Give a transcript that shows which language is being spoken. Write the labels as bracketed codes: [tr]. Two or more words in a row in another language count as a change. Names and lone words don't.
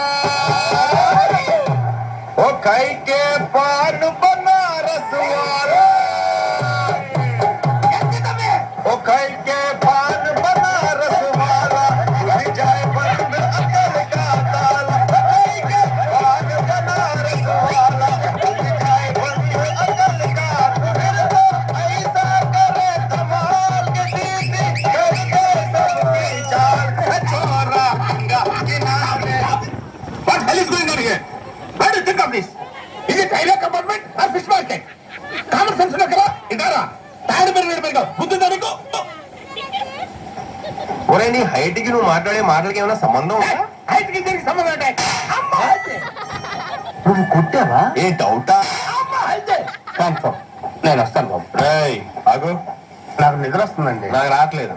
[hi] ओ खाई के पान बनारस वाला, ओ खाई के पान बनारस वाला जाए बंद अकल का ताला. खाई के पान बनारस वाला जाए बंद अकल का. फिर तो ऐसा करे धमाल के दीदी करके सबकी चाल छोरा हंगा किनारे. [en] What hell is going on here? What do you think of this? Is it railway compartment or fish market? Common sense [te] లో కదా ఇదారా టైర్ పెరిగా బుద్ధుందా నీకు? ఒరే నీ హైట్ కి నువ్వు మాట్లాడే మాటలకి ఏమైనా సంబంధం ఉందా? హైట్ కి దీనికి సంబంధం ఉంటాయి. నువ్వు కుట్టావా? ఏ డౌటా? కన్ఫర్మ్ నేను వస్తాను బాబు. ఆగు, నాకు నిద్ర వస్తుందండి. నాకు రావట్లేదు.